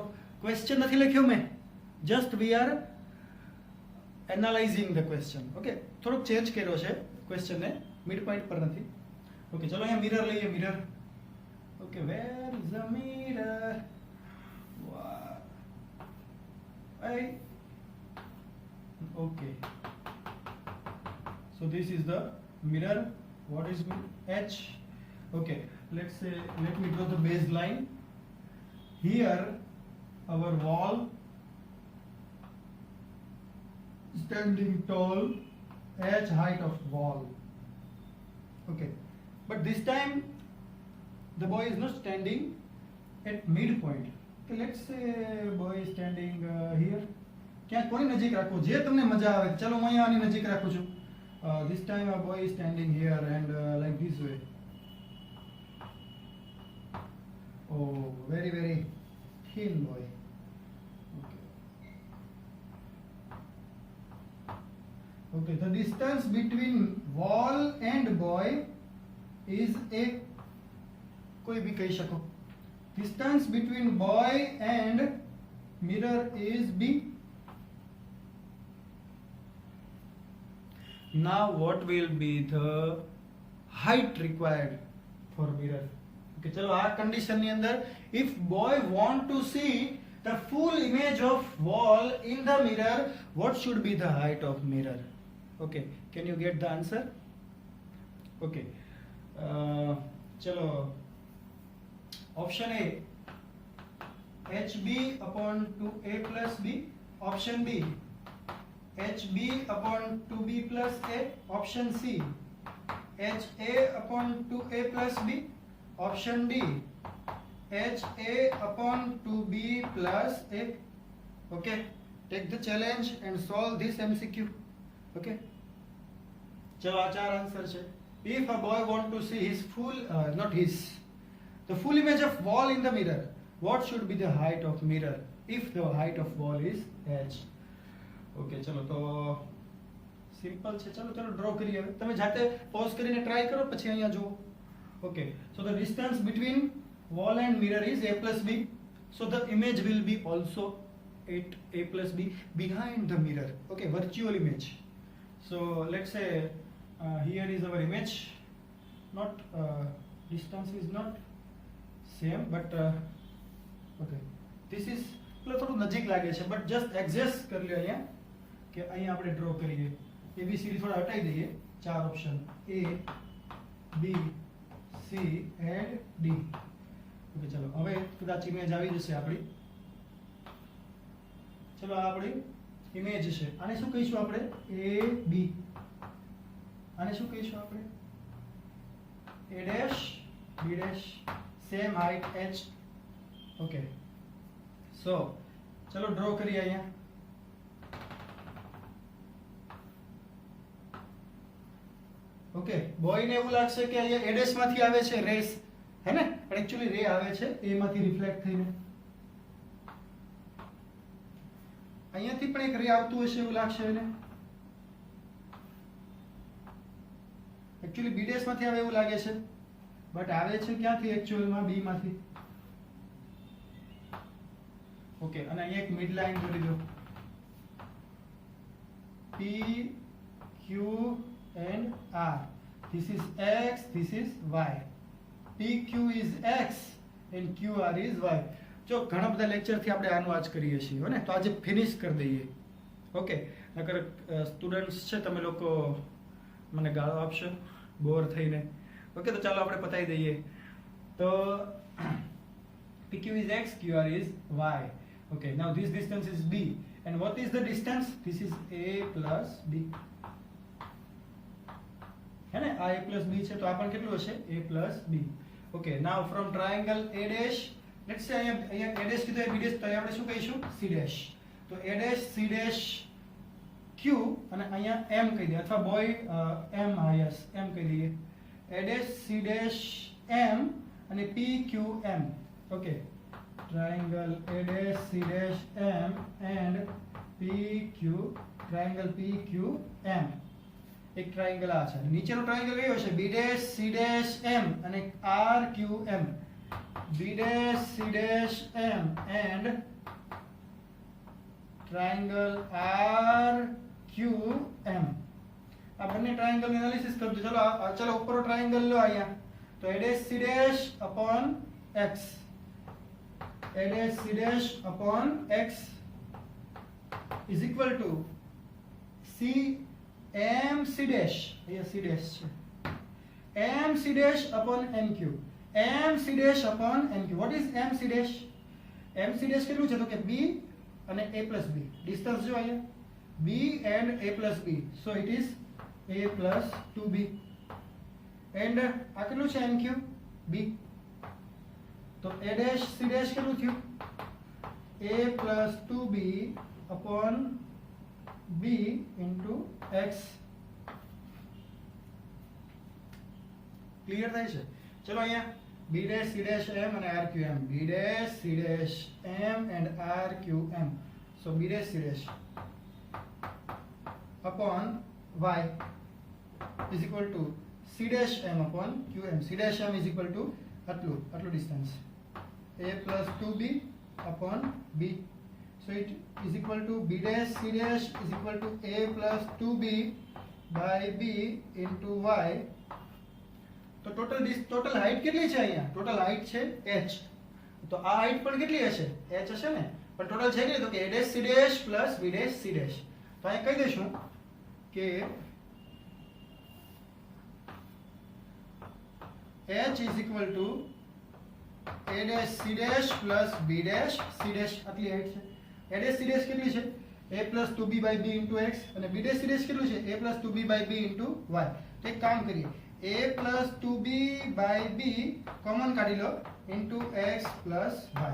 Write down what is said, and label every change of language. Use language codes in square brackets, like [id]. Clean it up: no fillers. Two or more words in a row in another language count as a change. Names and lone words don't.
[gu] ક્વેશ્ચન નથી લખ્યો મેં, [en] just we are analyzing the question. [gu] ઓકે, થોડોક ચેન્જ કર્યો છે ક્વેશ્ચનને, [en] mid point [gu] પર નથી. [en] ઓકે, [gu] ચલો અહીંયા મિરર લઈએ. [en] mirror. okay, where is a mirror? Okay, so this is the mirror what is H? Okay, let's say, let me draw the baseline. Here our wall standing tall, H height of wall. Okay, but this time the boy is not standing at midpoint. Okay, let's say boy is standing here. [gu] ક્યાં કોની નજીક રાખવું જે તમને મજા આવે. ચલો હું અહીંયા આની નજીક રાખું છું. [en] This time a boy is standing here and like this way. Oh, very very thin boy. Okay. Okay, the distance between wall and boy is a, [gu] કોઈ ભી કહી સકો. [en] Distance between boy and mirror is B. Now what will be the height required for mirror? [gu] Okay, चलो આ condition ની અંદર, [en] if boy want to see the full image of wall in the mirror, what should be the height of mirror? Okay, can you get the answer? Okay, चलो option A, HB upon 2A plus B. Option B, HB upon 2B plus A. Option C, HA upon 2A plus B. Option D, HA upon 2B plus A. Okay, take the challenge and solve this MCQ. [gu] Okay, ચલો આ ચાર આંસર છે. [en] If a boy want to see his full, not his, the full image of wall in the mirror, what should be the height of mirror if the height of wall is H? [gu] Okay, ચલો તો સિમ્પલ છે. ચલો ચલો ડ્રો કરીએ. હવે તમે જાતે પોઝ કરીને ટ્રાય કરો, પછી અહીંયા જુઓ. [en] Okay, so the distance between wall and mirror is A plus B. So the image will be also at A plus B behind the mirror. Okay, virtual image. So let's say here is our image. Not distance is not same, but okay, this is [gu] થોડું નજીક લાગે છે, [en] but just adjust [gu] કરી લો અહીંયા કે અહીંયા આપણે ડ્રો કરીએ. ABCD થોડા હટાઈ દઈએ. ચાર ઓપ્શન A, B, C and D. ઓકે, ચલો હવે કદાચ ઇમેજ આવી જશે આપણી. ચલો આ આપણી ઇમેજ છે. આને શું કહીશું આપણે? A B. આને શું કહીશું આપણે? [en] A dash B dash, same height H. Okay, so [gu] ચલો ડ્રો કરીએ અહીંયા. ઓકે, બોય ને એવું લાગશે કે અહીંયા [en] A dash [gu] માંથી આવે છે રેસ, હે ને? પણ એક્ચ્યુઅલી રે આવે છે A માંથી રિફ્લેક્ટ થઈને. અહીંયાથી પણ એક રે આવતું હશે એવું લાગશે એને. એક્ચ્યુઅલી [en] B dash [gu] માંથી આવે એવું લાગે છે, બટ આવે છે ક્યાંથી? એક્ચ્યુઅલમાં B માંથી. ઓકે, અને અહીંયા એક [en] mid line [gu] દોરી દો. [en] P, Q and R. This is X, this is Y. PQ is X and QR is Y. [gu] જો ઘણા બધા લેક્ચરથી આપણે આનું આજ કરીએ છીએ, હો ને? તો આજે ફિનિશ કરી દઈએ. ઓકે, નકર સ્ટુડન્ટ્સ છે તમે લોકો મને ગાળો આપશો બોર થઈને. ઓકે, તો ચાલો આપણે પતાવી દઈએ. તો [en] PQ is X, QR is Y. Okay, now this distance is B. And what is the distance? This is A plus B. [hi] है ना? [en] A plus B [gu] છે, તો આ પણ કેટલું હશે? [en] A plus B. Okay, now from triangle A dash, let's say અહીંયા A dash કીધું, B dash, [gu] તો આપણે શું કહીશું? [en] C dash. [gu] તો [en] A dash C dash Q [gu] અને અહીંયા M કહી દઈએ, અથવા બોય M, yes, M કહી દઈએ. [en] A dash C dash M અને P Q M. Okay, triangle A dash C dash M and PQ, triangle PQM. [gu] એક ટ્રાયેંગલ આ છે. નીચેનો ટ્રાયેંગલ કયો છે? [en] B dash C dash M [gu] અને RQM. [en] B dash C dash M and triangle RQM. [gu] આ બંને ટ્રાયેંગલ એનાલિસિસ કરજો. ચલો ચલો ઉપરનો ટ્રાયેંગલ લો અહીંયા. [en] તો A dash C dash upon X. A dash C dash upon X is equal to C M C dash. અહીંયા C dash છે. MC dash upon NQ. MC dash upon NQ. What is MC dash? MC dash [gu] કેટલું છે તો કે B અને A plus B. ડિસ્ટન્સ જો અહીંયા [en] B and A plus B. So it is A plus 2B. [gu] And આ કેટલું છે NQ? B. તો [en] A dash C dash [gu] કેટલું થયું? [en] A plus 2B upon B into X. [gu] ક્લિયર થાય છે? ચલો અહીંયા [en] B dash C dash M [gu] અને R Q M. [en] B dash C dash M and R Q M. So B dash C dash upon Y is equal to C dash M upon Q M. C dash M is equal to આટલું distance. A plus 2B upon B. So it is equal to B dash C dash is equal to A plus 2B by B into Y. [gu] તો ટોટલ હાઈટ કેટલી છે અહીંયા? ટોટલ હાઈટ છે h. તો આ હાઈટ પણ કેટલી હશે? h હશે ને? પણ ટોટલ છે કેટલી? તો કે [en] a dash c dash plus b dash c dash. [gu] તો અહીંયા કહી દઈશું કે [en] h is equal to a dash c dash plus b dash c dash. [gu] આટલી હાઈટ છે. [en] a dash c dash [gu] કેટલી છે? [en] a plus 2b by b into x અને b dash c dash [gu] કેટલું છે? [en] a plus 2b by b into y. [gu] તો એક કામ કરીએ, [en] a plus 2b by b common [gu] કાઢી લો [en] into x plus y.